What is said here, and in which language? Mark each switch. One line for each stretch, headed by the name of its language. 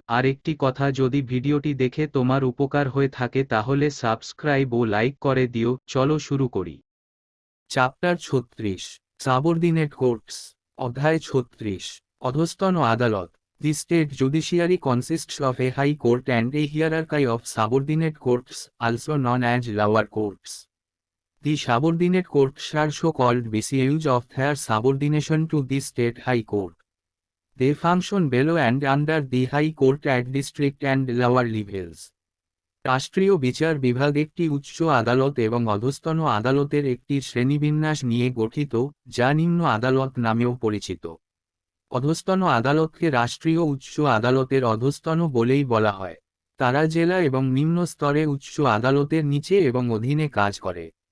Bangla: আর একটি কথা, যদি ভিডিওটি দেখে তোমার উপকার হয়ে থাকে তাহলে সাবস্ক্রাইব ও লাইক করে দিও। চলো শুরু করি।
English: Chapter 36, subordinate courts.
Bangla: অধ্যায় 36, অধস্তন আদালত।
English: The state judiciary consists of a high court and a hierarchy of subordinate courts, also known as lower courts. The subordinate courts are so called because of their subordination to the state high court. They function below and under the high court at district and lower levels.
Bangla: রাষ্ট্রীয় বিচার বিভাগ একটি উচ্চ আদালত এবং অধস্তন আদালতের একটি শ্রেণীবিন্যাস নিয়ে গঠিত, যা নিম্ন আদালত নামেও পরিচিত। অধস্তন আদালতকে রাষ্ট্রীয় উচ্চ আদালতের অধস্তন বলেই বলা হয়। তারা জেলা এবং নিম্ন স্তরে উচ্চ আদালতের নিচে এবং অধীনে কাজ করে।